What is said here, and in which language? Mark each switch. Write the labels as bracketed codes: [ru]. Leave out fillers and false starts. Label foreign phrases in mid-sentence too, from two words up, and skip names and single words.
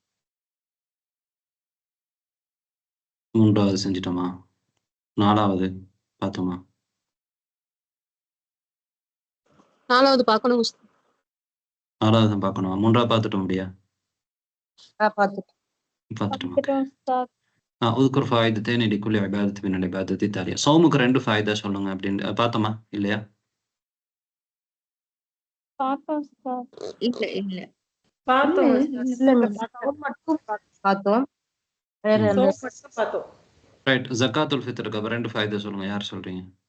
[ta] 3வது செஞ்சிட்டோமா? 4வது பார்த்தோமா? 4வது பார்க்கணும். 4வது பார்க்கணுமா? 3வது பார்த்துட்டோம் முடியா? பார்த்துட்டோம். [ar] اذكر فائدتين لكل عبادة من العبادات التالية. صومك 2 فائدة [ta] சொல்லுங்க அப்படின்னு பார்த்தோமா இல்லையா? பார்த்தோம். ரைட், [ar] زكاة الفطر [ta] அப்புறம் 2 ஃபைதா சொல்லுங்க. யார் சொல்றீங்க?